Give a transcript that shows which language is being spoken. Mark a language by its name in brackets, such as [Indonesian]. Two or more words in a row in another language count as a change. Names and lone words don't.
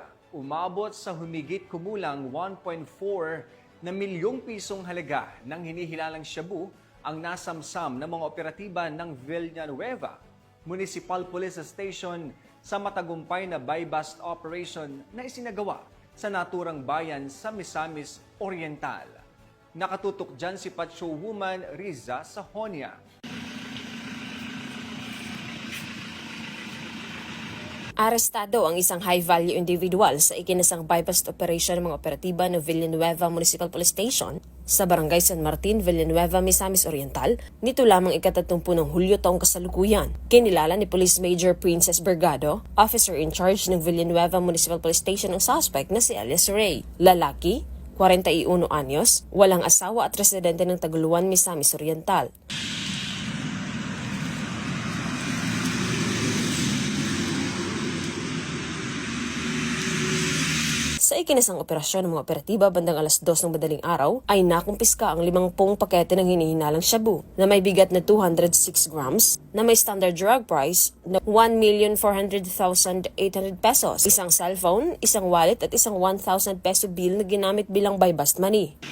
[Filipino] Umabot sa humigit kumulang 1.4 na milyong pisong halaga ng hinihilalang shabu ang nasamsam ng mga operatiba ng Villanueva Municipal Police Station sa matagumpay na [English] bypass operation [Filipino] na isinagawa sa naturang bayan sa Misamis Oriental. Nakatutok dyan si Patrolwoman Riza Sahonia. Arestado ang isang [English] high-value individual [Filipino] sa ikinasang [English] bypass operation [Filipino] ng mga operatiba ng Villanueva Municipal Police Station sa Barangay San Martin, Villanueva, Misamis Oriental, nito lamang ika-30 ng Hulyo taong kasalukuyan. Kinilala ni Police Major Princess Bergado, [English] officer in charge [Filipino] ng Villanueva Municipal Police Station ang suspect na si alias Ray. Lalaki, 41 anyos, walang asawa at residente ng Taguluan, Misamis Oriental. Sa ikinasang operasyon ng mga operatiba bandang alas 2 ng madaling araw ay nakumpiska ang 50 pakete ng hinihinalang shabu na may bigat na 206 grams na may [English] standard drug price [Filipino] na 1,400,800 pesos, isang cellphone, isang wallet at isang 1,000 peso bill na ginamit bilang [English] bypass money.